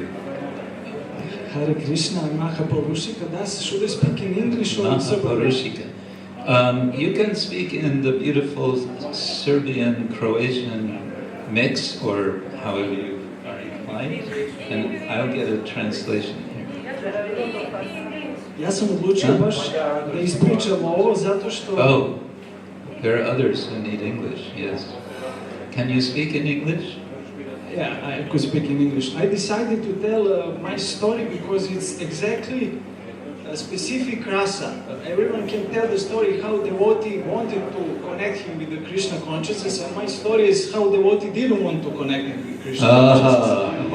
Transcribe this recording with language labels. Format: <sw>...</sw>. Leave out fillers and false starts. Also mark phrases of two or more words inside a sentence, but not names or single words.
<en>Hare Krishna, Mahapurushika, should I speak in English or in Serbian? You can speak in the beautiful Serbian, Croatian mix, or however you are inclined, and I'll get a translation here.</en> <sr>Ja sam odlučio baš da ispričam ovo zato što...</sr> <en>Oh, there are others who need English, yes. Can you speak in English? Yeah, I could speak in English. I decided to tell my story because it's exactly a specific rasa. Everyone can tell the story how devotee wanted to connect him with the Krishna consciousness, and my story is how devotee didn't want to connect him with Krishna consciousness.</en>